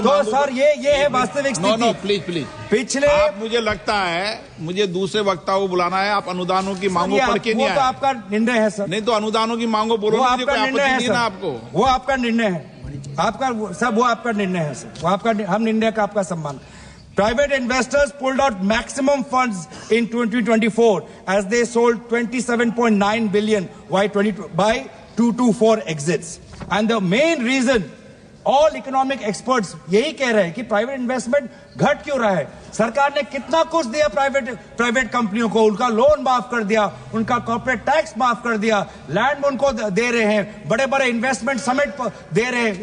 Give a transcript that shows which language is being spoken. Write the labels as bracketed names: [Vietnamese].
[Hindi] तो सर ये है वास्तविक स्थिति। प्लीज पिछले आप, मुझे लगता है मुझे दूसरे वक्ताओं को बुलाना है। आप अनुदानों की मांगों पढ़ के नहीं आए। तो आपका निर्णय है सर। नहीं तो अनुदानों की मांगों बोलो, वो आपका निर्णय है सर। आपको वो आपका निर्णय है, आपका सब, वो आपका निर्णय है सर। वो आपका, हम निर्णय का आपका सम्मान। [English] Private investors pulled out maximum funds in 2024 as they sold 27.9 billion by 224 exits. And the main reason, all economic experts [Hindi] यही कह रहे हैं कि प्राइवेट इन्वेस्टमेंट घट क्यों रहा है। सरकार ने कितना कुछ दिया प्राइवेट कंपनियों को, उनका लोन माफ कर दिया, उनका कॉर्पोरेट टैक्स माफ कर दिया, लैंड उनको दे रहे हैं, बड़े बड़े इन्वेस्टमेंट समिट दे रहे हैं।